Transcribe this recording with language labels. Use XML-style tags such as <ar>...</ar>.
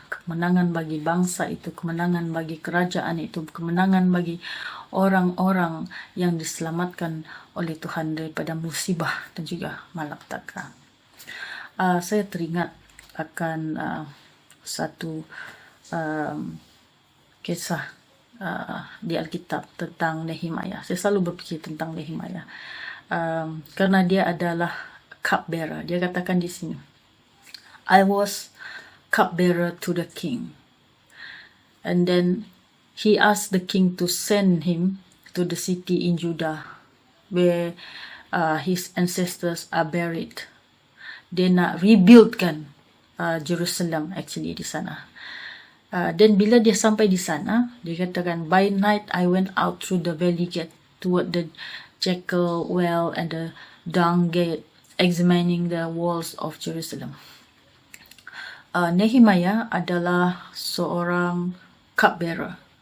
<ms>Kemenangan bagi bangsa itu, kemenangan bagi kerajaan itu, kemenangan bagi orang-orang yang diselamatkan oleh Tuhan daripada musibah dan juga malapetaka. Saya teringat akan satu kisah di Alkitab tentang Nehemia. Saya selalu berpikir tentang Nehemia karena dia adalah cupbearer. Dia katakan di sini,</ms> <en>I was cupbearer to the king, and then he asked the king to send him to the city in Judah where his ancestors are buried.</en> <ms>Dia nak rebuild kan Jerusalem actually di sana. Dan bila dia sampai di sana, dia katakan,</ms> <en>by night I went out through the valley gate toward the jackal well and the dung gate, examining the walls of Jerusalem.</en> <ms>Nehemia adalah seorang cupbearer.</ms>